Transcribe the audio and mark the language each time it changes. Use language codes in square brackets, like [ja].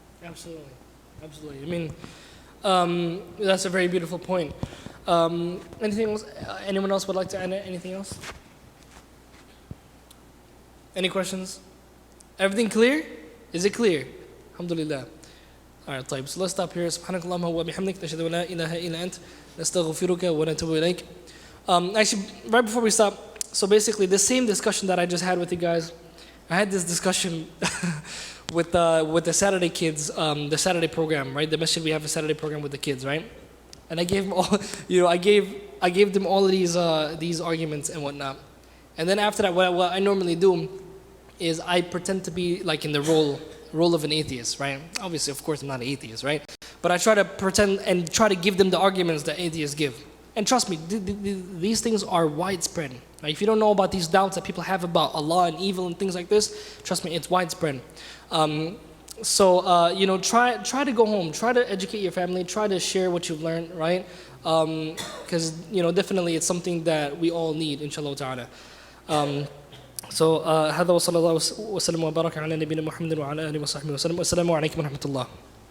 [en] Absolutely. I mean, that's a very beautiful point. Anything else? Anyone else would like to add anything else? Any questions? Everything clear? Is it clear? Alhamdulillah. Alright, طيب. So let's stop here. [ar] سبحانك اللهم وبحمدك نشهد أن لا إله إلا أنت نستغفرك ونتوب إليك. [en] Actually, right before we stop, so basically the same discussion that I just had with you guys, I had this discussion with the Saturday kids, the Saturday program, right? The masjid, we have a Saturday program with the kids, right? And I gave them all, I gave them all of these arguments and whatnot. And then after that, what I normally do is I pretend to be like in the role of an atheist, right? Obviously, of course, I'm not an atheist, right? But I try to pretend and try to give them the arguments that atheists give. And trust me, these things are widespread. Right? If you don't know about these doubts that people have about Allah and evil and things like this, trust me, it's widespread. Try to go home, try to educate your family, try to share what you've learned, right? Because definitely it's something that we all need, inshallah ta'ala. [ar] هذا وصلى الله وسلم وبارك على نبينا محمد وعلى آله وصحبه وسلم والسلام عليكم ورحمة الله.